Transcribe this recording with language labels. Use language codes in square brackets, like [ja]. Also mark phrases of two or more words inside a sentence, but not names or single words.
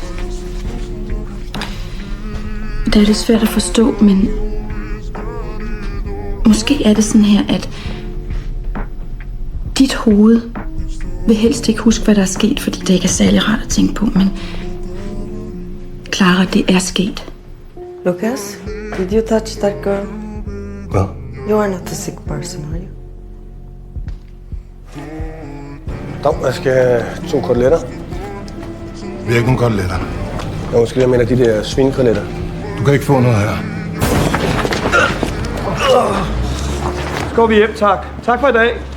[da] Det er lidt svært at forstå, men måske er det sådan her, at dit hoved vil helst ikke huske, hvad der er sket, fordi det ikke er særlig rart at tænke på, men Clara, det er sket. [en] Lucas, did you touch that girl? [da] Hvad? [en] You are not a sick person, are you? [da] Dom, jeg skal have 2 koteletter. Hvilken koteletter? Jeg måske lige med de der svinekoteletter. Du kan ikke få noget her. Så går vi hjem, tak. Tak for i dag.